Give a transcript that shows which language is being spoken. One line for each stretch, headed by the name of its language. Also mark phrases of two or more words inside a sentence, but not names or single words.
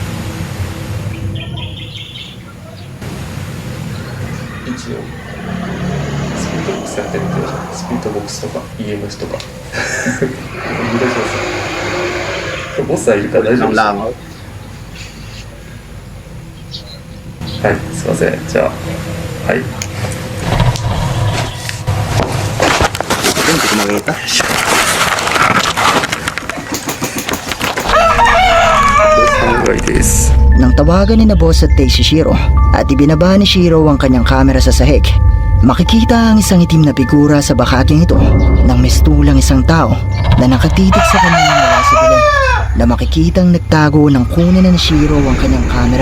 Japanese: 一応スピードボックスやってみてるじゃん。スピードボックスとか EMS とかボスはいるから大丈夫
Filipino: Ang
Japanese: です。
Filipino: langaw.
Japanese: はい、すいません。じゃあ、はい。
Filipino: Hindi ko makita. Nang tawagan ni na boss at Tay si Shiro at ibinaba ni Shiro ang kanyang kamera sa sahig, makikita ang isang itim na figura sa bakaking ito ng mistulang isang tao na nakatitig sa kanya mula sa dilim, na makikitang nagtago ng kunin na ni Shiro ang kanyang kamera.